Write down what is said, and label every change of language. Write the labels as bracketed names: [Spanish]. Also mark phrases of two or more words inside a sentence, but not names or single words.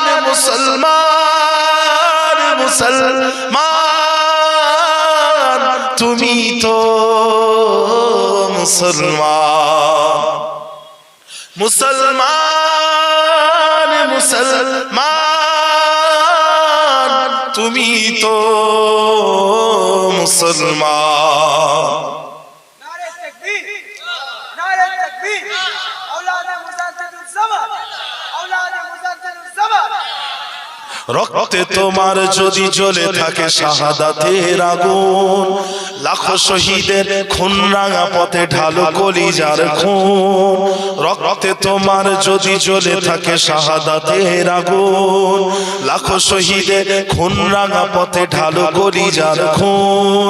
[Bangla] মুসলমান, মুসলমান, তুমি তো মুসলমান। মুসলমান, মুসলমান, তুমি তো মুসলমান। [Urdu] نعرہ تکبیر، نعرہ تکبیر، اولاد مجدد الزمان، اولاد مجدد الزمان. [Bangla] রক্তে তোমার যদি জ্বলে থাকে শাহাদাতের আগুন, লাখো শহীদের খুন রাঙা পথে ঢালো কলিজার খুন। রক্তে তোমার যদি জ্বলে থাকে শাহাদাতের আগুন, লাখো শহীদের খুন রাঙা পথে ঢালো কলিজার খুন।